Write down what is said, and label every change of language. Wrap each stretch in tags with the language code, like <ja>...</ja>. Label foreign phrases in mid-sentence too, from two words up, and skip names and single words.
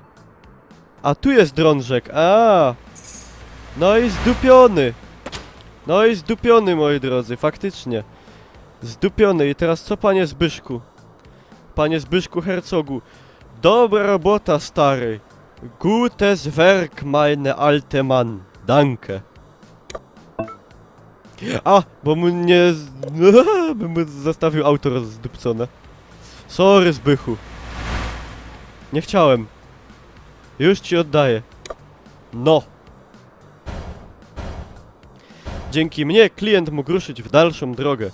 <pl>A tu jest drążek, No i zdupiony. No i zdupiony, moi drodzy, faktycznie. Zdupiony. I teraz co, panie Zbyszku? Panie Zbyszku Herzogu. Dobra robota, stary.</pl> <de>Gutes Werk, meine alte Mann. Danke.</de> <pl>A, bo mu nie... bym mu zostawił auto rozdupcone. Sorry, Zbychu. Nie chciałem. Już ci oddaję. No. Dzięki mnie klient mógł ruszyć w dalszą drogę.</pl>